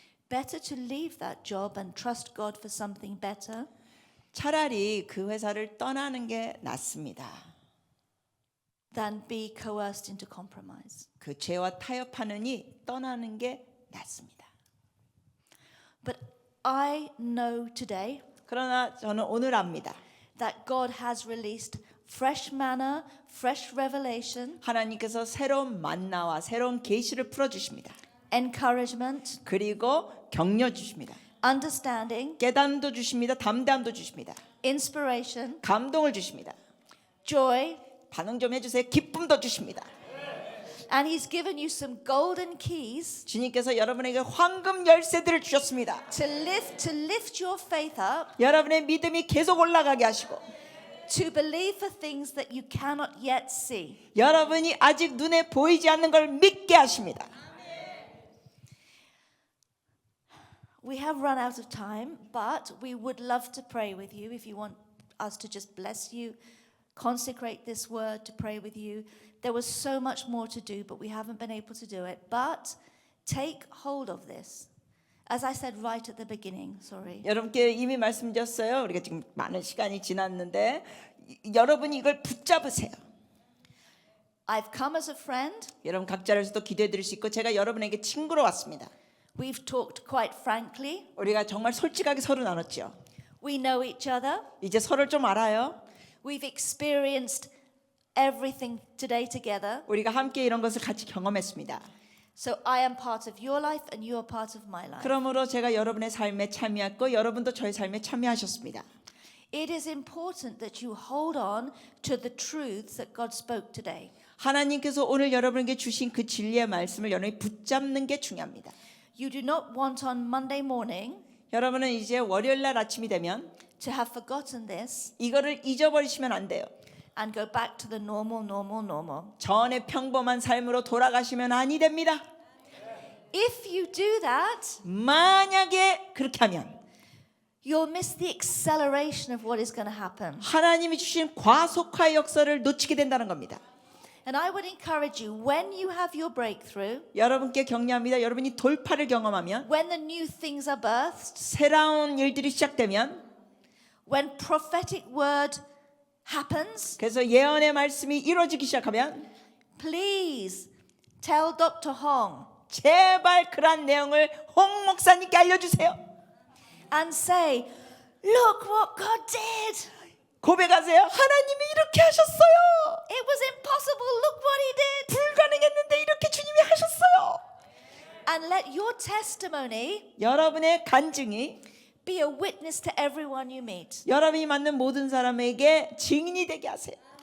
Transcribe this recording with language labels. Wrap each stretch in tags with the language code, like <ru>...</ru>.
<en>Better to leave that job and trust God for something better</en> <ko>차라리 그 회사를 떠나는 게 낫습니다.</ko> <en>than be coerced into compromise.</en> <ko>그 죄와 타협하느니 떠나는 게 낫습니다.</ko> <en>But I know today</en> <ko>그러나 저는 오늘 압니다.</ko> <en>that God has released fresh manna, fresh revelation,</en> <ko>하나님께서 새로운 만나와 새로운 계시를 풀어 주십니다.</ko> <en>encouragement,</en> <ko>그리고 격려 주십니다.</ko> <en>understanding,</en> <ko>깨달음도 주십니다. 담대함도 주십니다.</ko> <en>inspiration,</en> <ko>감동을 주십니다.</ko> <en>joy,</en> <ko>반응 좀 해주세요. 기쁨도 주십니다.</ko> <en>and He's given you some golden keys</en> <ko>주님께서 여러분에게 황금 열쇠들을 주셨습니다.</ko> <en>to lift your faith up,</en> <ko>여러분의 믿음이 계속 올라가게 하시고</ko> <en>to believe for things that you cannot yet see.</en> <ko>여러분이 아직 눈에 보이지 않는 걸 믿게 하십니다.</ko> <en>We have run out of time, but we would love to pray with you if you want us to just bless you, consecrate this word to pray with you. There was so much more to do, but we haven't been able to do it. But take hold of this. As I said right at the beginning, sorry.</en> <ko>여러분께 이미 말씀드렸어요. 우리가 지금 많은 시간이 지났는데 여러분이 이걸 붙잡으세요.</ko> <en>I've come as a friend.</en> <ko>여러분 각자를 위해서도 기도해 드릴 수 있고 제가 여러분에게 친구로 왔습니다.</ko> <en>We've talked quite frankly.</en> <ko>우리가 정말 솔직하게 서로 나눴죠.</ko> <en>We know each other.</en> <ko>이제 서로를 좀 알아요.</ko> <en>We've experienced everything today together.</en> <ko>우리가 함께 이런 것을 같이 경험했습니다.</ko> <en>So I am part of your life and you are part of my life.</en> <ko>그러므로 제가 여러분의 삶에 참여했고 여러분도 저의 삶에 참여하셨습니다.</ko> <en>It is important that you hold on to the truths that God spoke today.</en> <ko>하나님께서 오늘 여러분에게 주신 그 진리의 말씀을 여러분이 붙잡는 게 중요합니다.</ko> <en>You do not want on Monday morning</en> <ko>여러분은 이제 월요일 날 아침이 되면</ko> <en>to have forgotten this</en> <ko>이거를 잊어버리시면 안 돼요.</ko> <en>and go back to the normal.</en> <ko>전의 평범한 삶으로 돌아가시면 아니 됩니다.</ko> <en>If you do that,</en> <ko>만약에 그렇게 하면</ko> <en>you'll miss the acceleration of what is going to happen.</en> <ko>하나님이 주신 과속화의 역사를 놓치게 된다는 겁니다.</ko> <en>And I would encourage you, when you have your breakthrough,</en> <ko>여러분께 격려합니다. 여러분이 돌파를 경험하면</ko> <en>when the new things are birthed,</en> <ko>새로운 일들이 시작되면</ko> <en>when prophetic word happens,</en> <ko>그래서 예언의 말씀이 이루어지기 시작하면</ko> <en>please tell Dr. Hong</en> <ko>제발 그러한 내용을 홍 목사님께 알려주세요.</ko> <en>and say, look what God did.</en> <ko>고백하세요. 하나님이 이렇게 하셨어요.</ko> <en>It was impossible. Look what he did.</en> <ko>불가능했는데 이렇게 주님이 하셨어요.</ko> <en>And let your testimony</en> <ko>여러분의 간증이</ko> <en>be a witness to everyone you meet.</en> <ko>여러분이 만난 모든 사람에게 증인이 되게 하세요.</ko>